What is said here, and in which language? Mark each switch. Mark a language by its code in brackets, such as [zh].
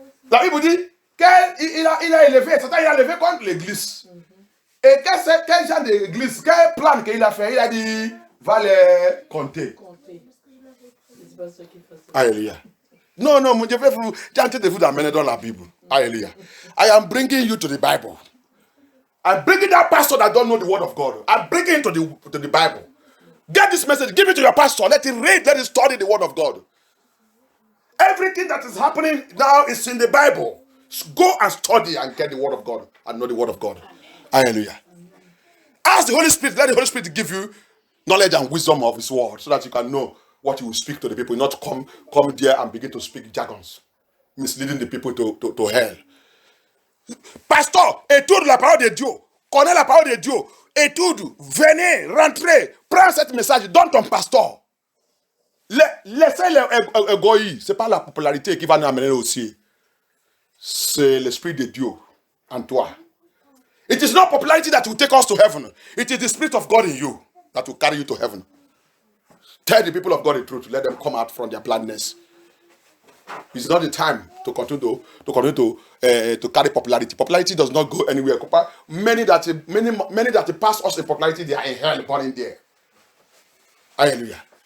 [fr] La Bible dit qu'il a élevé, Satan il a élevé contre l'église. Et quel genre d'église, quel plan qu'il a fait? Il a dit, va les compter. C'est pas ce qu'il faut. Alléluia. Non, je vais vous tenter de vous amener dans la Bible. Alléluia. [en] I am bringing you to the Bible. I'm bringing that pastor that don't know the word of God. I'm bringing him to the Bible. Get this message, give it to your pastor. Let him read, let him study the word of God. Everything that is happening now is in the Bible. Go and study and get the word of God and know the word of God. Hallelujah. Ask the Holy Spirit, let the Holy Spirit give you knowledge and wisdom of his word so that you can know what you will speak to the people, not come there and begin to speak jargons, misleading the people to hell. [fr] Pasteur, étude la parole de Dieu, connais la parole de Dieu, étude, venez, rentrez, prends ce message, donne ton pasteur. Laissez l'égoïsme, ce n'est pas la popularité qui va nous amener aussi. C'est l'Esprit de Dieu en toi. [en] It is not popularity that will take us to heaven. It is the Spirit of God in you that will carry you to heaven. Tell the people of God the truth. Let them come out from their blindness. It's not the time to continue to carry popularity. Popularity does not go anywhere. Many that pass us in popularity, they are in hell, burning there. Hallelujah.